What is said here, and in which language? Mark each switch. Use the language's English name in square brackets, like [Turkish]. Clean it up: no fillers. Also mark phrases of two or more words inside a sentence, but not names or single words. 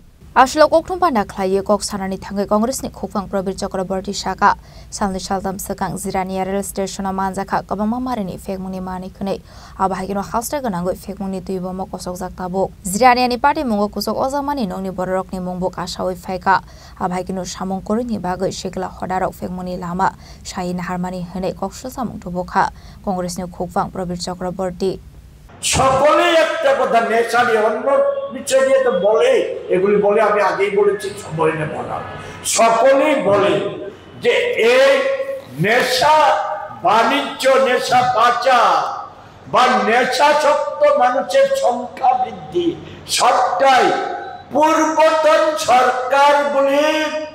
[Kok Borok] Ashlo kokthum panda khlai kok sanani thangai Congress ni khopang Probir Chakraborty shaka salni saldam sakang Zirania [English] rail station [Kok Borok] manjakha kabama marini fekmuni mani khune abo hai kino haste ganangoi fekmuni tuibo kosok jak tabo Zirania ni party mungo kusok ozamani nongni borok ni mungbok ashawi faika abhaikino samong koroni bagoi shekla hodarok fekmoni lama shahin harmani hene kokshol samong tobokha Congress ni khopang Probir Chakraborty [Bangla] সকলে একটা কথা নেশা নিয়ে অন্য বিষয় নিয়ে তো বলে এগুলি বলে আমি আগেই বলেছি সময় নেব না সকলেই বলে যে এই নেশা বাণিজ্য নেশা পাচার বা নেশাসক্ত মানুষের সংখ্যা বৃদ্ধি সবটাই পূর্বতন সরকারগুলির